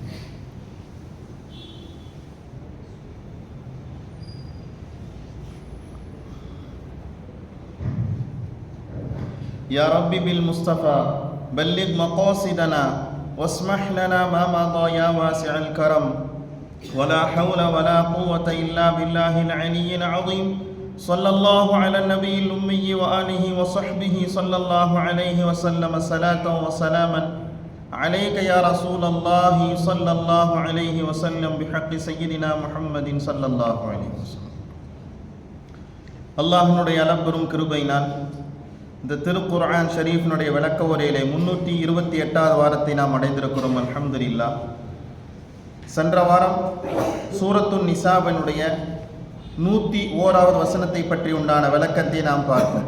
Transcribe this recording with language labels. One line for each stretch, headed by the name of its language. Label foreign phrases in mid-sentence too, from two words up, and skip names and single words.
Arabic: يا ربي بالمصطفى بلغ مقاصدنا واسمح لنا ما مضى يا واسع الكرم ولا حول ولا قوة إلا بالله العلي العظيم. صلى الله على النبي الأمي وآله وصحبه صلى الله عليه وسلم صلاة وسلاما عليك يا رسول الله صلى الله عليه وسلم بحق سيدنا محمد صلى الله عليه وسلم.
Tamil: அல்லாஹ்வுடைய அளப்பெரும் கிருபையினால் இந்த திருக்குர்ஆன் ஷரீஃபினுடைய விளக்க உரையிலே 328வது வாரத்தை நாம் அடைந்திருக்கிறோம். அல்ஹம்துலில்லாஹ். சென்ற வாரம் சூரத்துன் நிசாவினுடைய 101வது வசனத்தை பற்றி உண்டான விளக்கத்தை நாம் பார்த்தோம்.